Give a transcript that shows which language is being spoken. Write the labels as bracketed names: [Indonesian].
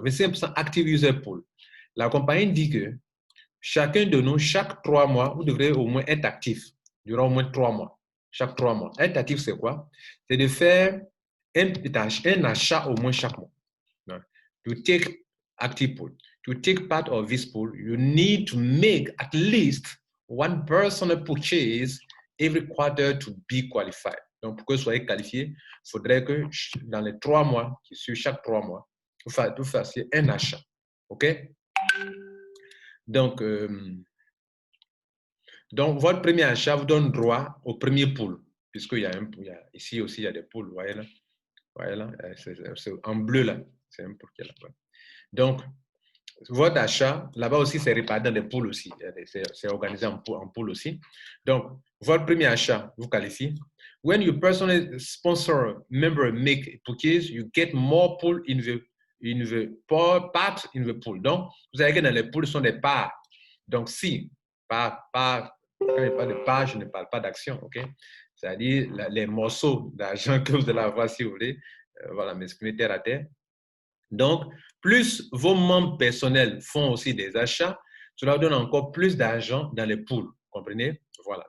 [French] 25% Active User Pool. La compagnie dit que chacun de nous, chaque 3 mois, vous devrez au moins être actif durant au moins 3 mois. Chaque 3 mois. Être actif, c'est quoi? C'est de faire un achat au moins chaque mois. [English] To take active pool. To take part of this pool, you need to make at least one personal purchase every quarter to be qualified. [French] Donc, pour que vous soyez qualifié, il faudrait que dans les 3 mois, sur chaque 3 mois, vous fassiez un achat. OK? Donc, votre premier achat vous donne droit au premier pool, puisqu'il y a ici aussi, il y a des pools. Vous voyez là, c'est en bleu là. C'est un pool qui est là. Donc, votre achat, là-bas aussi, c'est réparti dans des pools aussi. C'est organisé en pool aussi. Donc, votre premier achat vous qualifie. [English] When your personal sponsor member make a purchase, you get more pool in [French] il ne veut pas part, il ne veut pool. Donc, vous savez que dans les pools, ce sont des parts. Donc, si, quand je parle de part, je ne parle pas d'action, OK? C'est-à-dire les morceaux d'argent que vous allez avoir, si vous voulez, voilà, m'exprimer terre à terre. Donc, plus vos membres personnels font aussi des achats, cela donne encore plus d'argent dans les pools. Comprenez? Voilà.